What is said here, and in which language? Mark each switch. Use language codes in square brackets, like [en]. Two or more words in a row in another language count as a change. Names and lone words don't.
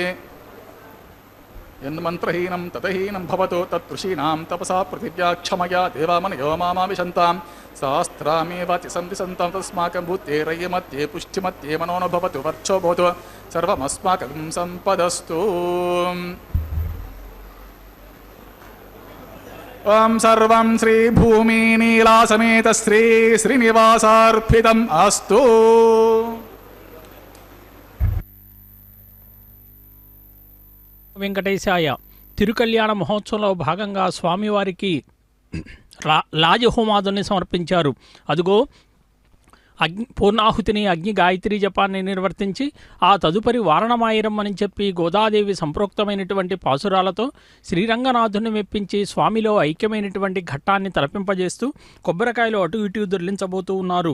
[sa] यन्मन्त्रहीनं ततहीनं भवतु तत्ऋषीणां तपसा पृथिव्या क्षमया देवामनयो मामाविशन्तां सहस्रामेवाति सन्ति सन्तां तस्माकं भूतेरयमध्ये पुष्टिमध्ये मनो न भवतु वर्चो भवतु सर्वमस्माकं सम्पदस्तु ओं सर्वं श्रीभूमिनीलासमेत श्रीनिवासार्पितम् अस्तु [te] వెంకటేశాయ తిరుకల్యాణ మహోత్సవంలో భాగంగా స్వామివారికి లాజహోమాదుని సమర్పించారు. అదుగో పూర్ణాహుతిని అగ్ని గాయత్రి జపాన్ని నిర్వర్తించి ఆ తదుపరి వారణమాయిరం అని చెప్పి గోదాదేవి సంప్రోక్తమైనటువంటి పాసురాలతో శ్రీరంగనాథుని మెప్పించి స్వామిలో ఐక్యమైనటువంటి ఘట్టాన్ని తలపింపజేస్తూ కొబ్బరికాయలు అటు ఇటు దొర్లించబోతూ ఉన్నారు.